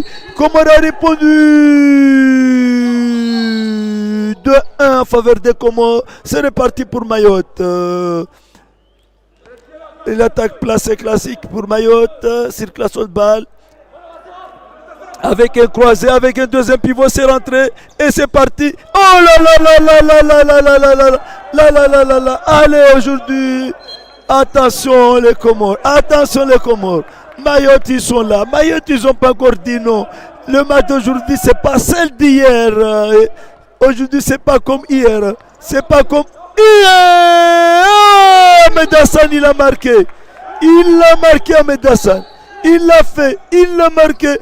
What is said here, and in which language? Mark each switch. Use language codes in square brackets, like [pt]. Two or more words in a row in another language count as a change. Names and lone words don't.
[fr] Comores a répondu 2-1 en faveur des Comores. C'est reparti pour Mayotte. L'attaque placée classique pour Mayotte. Circulation de balle. Avec un croisé, avec un deuxième pivot, c'est rentré et c'est parti. Oh là là là là là là là là là là là là là là là. Allez aujourd'hui, attention les Comores, Mayotte ils sont là, Mayotte ils n'ont pas encore dit non. Le match d'aujourd'hui c'est pas celle d'hier. Aujourd'hui c'est pas comme hier, Ahmed Hassan il a marqué, Ahmed Hassan, il l'a fait, il l'a marqué.